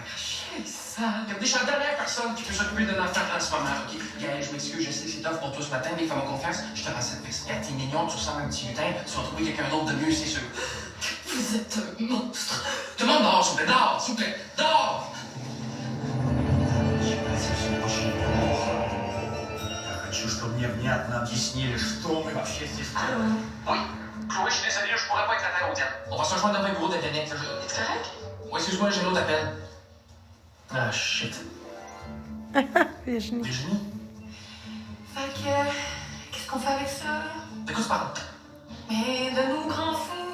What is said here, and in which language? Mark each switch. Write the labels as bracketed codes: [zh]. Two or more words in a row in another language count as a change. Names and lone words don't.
[fr] Ça. Regardez, je suis la dernière personne qui peut s'occuper d'un enfant en ce moment, ok? Gaël, je m'excuse, je sais que c'est tough pour toi ce matin, mais fais-moi confiance, je te rends service. Regarde, t'es mignon, tu ressembles à un petit lutin, tu vas trouver quelqu'un d'autre de mieux, c'est sûr. Vous êtes un monstre. Tout le monde dehors, s'il vous plaît, dehors, s'il vous plaît, dehors! [ru] Хочу, чтобы мне внятно объяснили, что мы вообще здесь делаем. [fr] Oui. Chloé, je suis désolé, je pourrais pas être à l'hôtel. On va se rejoindre dans un bureau d'Internet. C'est correct? Oui, excuse-moi, j'ai un autre appel. Ah, shit. Virginie. Virginie? Fait que. Qu'est-ce qu'on fait avec ça? De quoi tu parles? Mais de nos grands fous.